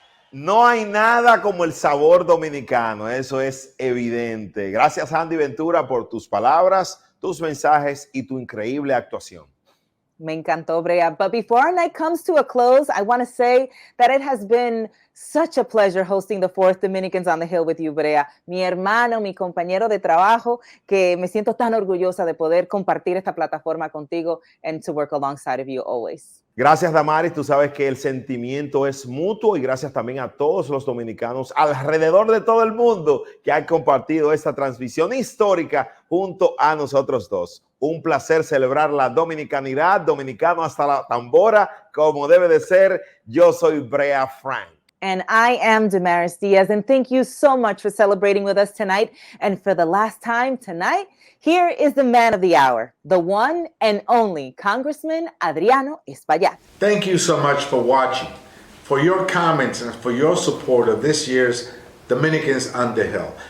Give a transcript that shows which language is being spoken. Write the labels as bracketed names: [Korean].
[Spanish] No hay nada como el sabor dominicano, eso es evidente. Gracias, Jandy Ventura, por tus palabras, tus mensajes y tu increíble actuación. [English] Me encantó, Brea. But before our night comes to a close, I want to say that it has been Such a pleasure hosting the 4th Dominicans on the Hill with you, Brea. [Spanish] Mi hermano, mi compañero de trabajo, que me siento tan orgullosa de poder compartir esta plataforma contigo and to work alongside of you always. Gracias, Damaris. Tú sabes que el sentimiento es mutuo y gracias también a todos los dominicanos alrededor de todo el mundo que han compartido esta transmisión histórica junto a nosotros dos. Un placer celebrar la dominicanidad, dominicano hasta la tambora, como debe de ser. Yo soy Brea Frank. [English] And I am Damaris Diaz, and thank you so much for celebrating with us tonight. And for the last time tonight, here is the man of the hour, the one and only Congressman Adriano Espaillat. Thank you so much for watching, for your comments, and for your support of this year's Dominicans on the Hill.